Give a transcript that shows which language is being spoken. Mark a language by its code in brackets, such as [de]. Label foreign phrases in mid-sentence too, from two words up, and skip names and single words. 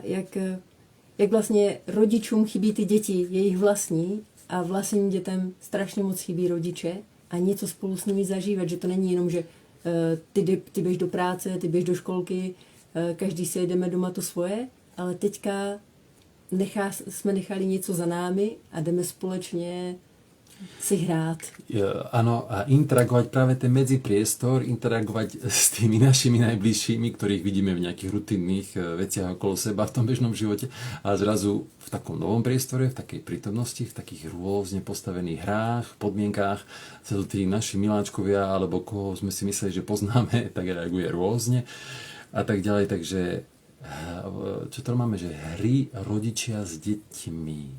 [cs] jak vlastně rodičům chybí ty děti, jejich vlastní a vlastním dětem strašně moc chybí rodiče a něco spolu s nimi zažívat, že to není jenom, že ty běž do práce, ty běž do školky, každý si jedeme doma to svoje, ale teďka jsme nechali něco za námi a jdeme společně si hrát. [sk] Áno, a interagovať práve ten medzipriestor, interagovať s tými našimi najbližšími, ktorých vidíme v nejakých rutinných veciach okolo seba v tom bežnom živote a zrazu v takom novom priestore, v takej prítomnosti, v takých rôzne postavených hrách, podmienkách sa tu tí naši miláčkovia alebo koho sme si mysleli, že poznáme, tak reaguje rôzne a tak ďalej, takže čo to máme, že hry rodičia s deťmi.